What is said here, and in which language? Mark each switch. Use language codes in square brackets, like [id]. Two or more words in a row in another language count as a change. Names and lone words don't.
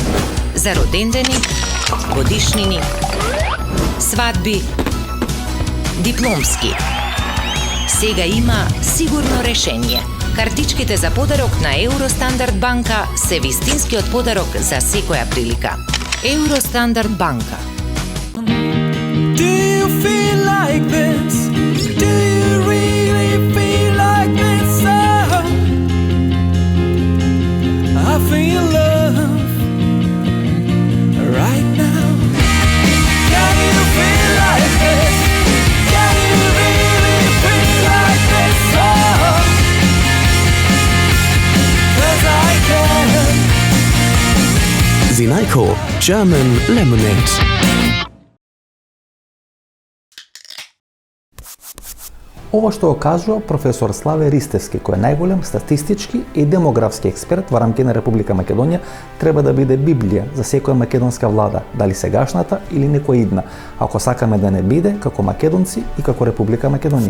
[mk] За родендени, годишнини, свадби, дипломски. Сега има сигурно решение. Картичките за подарок на Евростандард банка се вистинскиот подарок за секоја прилика. Евростандард банка. [en] Do you feel like this? Do you really feel like this? Oh, I feel love right now. Can you feel like this? Can you really feel like this? Oh, 'cause I can. Zinajko German Lemonade. [mk] Ова што го кажува професор Славе Ристевски, кој е најголем статистички и демографски експерт во рамките на Република Македонија, треба да биде библија за секоја македонска влада, дали сегашната или некоја идна, ако сакаме да не биде како македонци и како Република Македонија.